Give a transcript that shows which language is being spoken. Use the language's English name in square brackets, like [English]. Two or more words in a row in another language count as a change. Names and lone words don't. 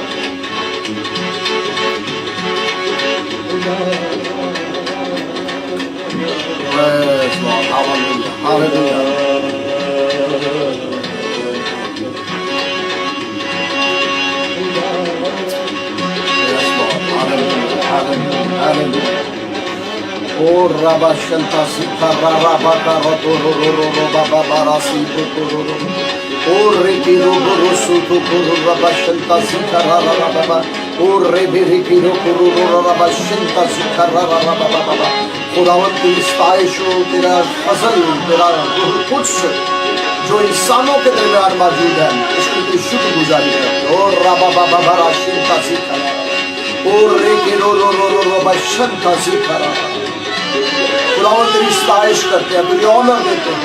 [English] Praise Lord, hallelujah, hallelujah. Yes, Lord, hallelujah, hallelujah, hallelujah. Oh, Rabba Shanta Sita Rabba Karato Roro Baba Barasi Roro. Oh, Riki Roro Sutu Rabba Shanta Sita Rabba. Oh, Rebi Riki Roro Rabba Shanta Sita Rabba. [Urdu] خداوند کی ستائش ہو، تیرا فضل، تیرا قدس جو انسانوں کے درمیان موجود ہے اس کی تو شکر گزاری کرتے. اور ربا بابا بارا شنتا سیکھا اور ریکی رو رو رو رو رو بشنتا سیکھا خداوند تیری ستائش کرتے ہیں، تیری آنر دیتے ہیں.